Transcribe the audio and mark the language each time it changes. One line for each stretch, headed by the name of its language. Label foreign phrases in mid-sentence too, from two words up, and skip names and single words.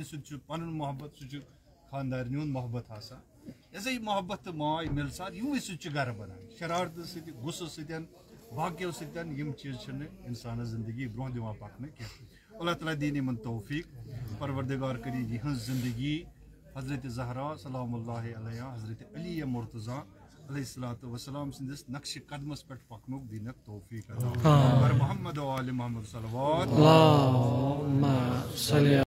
Kashmiri: سۭتۍ چھُ پنُن محبت سُہ چھُ خاندارنہِ ہُنٛد محبت آسان یۄسے یہِ محبت تہٕ ماے مِلژار یِموٕے سۭتۍ چھُ گرٕ بنان شرارتہٕ سۭتۍ غُصہٕ سۭتۍ باقیو سۭتۍ یِم چیٖز چھِنہٕ انسانس زندگی برونٛہہ دِوان پکنہٕ کینٛہہ اللہ تعالیٰ دِیِن یِمن توفیٖق پروردگار کٔرِن یِہٕنٛز زندگی حضرت زہرا
Arabic: سلام اللہ علیہ
Kashmiri: حضرت علی مرتضیٰ
Arabic: علیہ الصلوۃ والسلام
Kashmiri: سٕنٛدِس نقشہِ قدمس پٮ۪ٹھ پکنُک دِنکھ توفیٖق عطا محمد و آل محمد صلوات